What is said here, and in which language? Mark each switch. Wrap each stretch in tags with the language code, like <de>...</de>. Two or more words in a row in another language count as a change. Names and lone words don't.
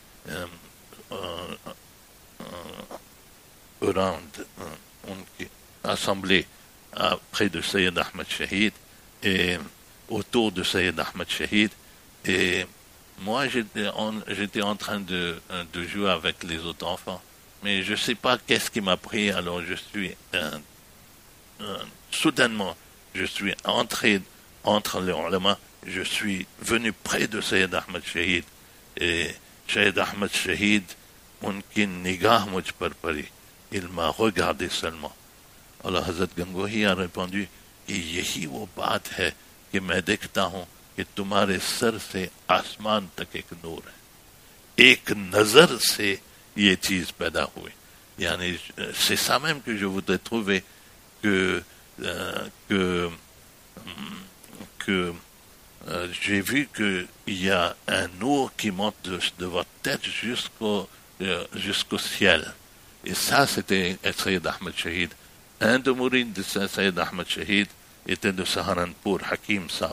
<fr>assemblés près de Sayyid Ahmed Shahid et autour de Sayyid Ahmed Shahid, et moi j'étais en train de jouer avec les autres enfants, mais je ne sais pas qu'est-ce qui m'a pris. Alors je suis soudainement je suis entré entre les ulama, je suis venu près de Sayyid Ahmed Shahid et Sayyid Ahmed Shahid,</fr> <ur>ان کی نگاہ مجھ پر پڑی,</ur> <fr>il m'a regardé seulement. Alors Hazrat Gangohi a répondu</fr> <ur>کہ یہی وہ بات ہے کہ میں دیکھتا ہوں کہ تمہارے سر سے آسمان تک ایک نور ہے، ایک نظر سے یہ چیز پیدا ہوئی.</ur> <fr>यानी c'est ça même que je voudrais trouver, que j'ai vu qu'il y a un nour qui monte de votre tête jusqu'au ciel. Et ça, c'était Sayyid Ahmed Shahid. Un de mourides de Sayyid Ahmed Shahid était de Saharanpur, Hakim Saab.</fr>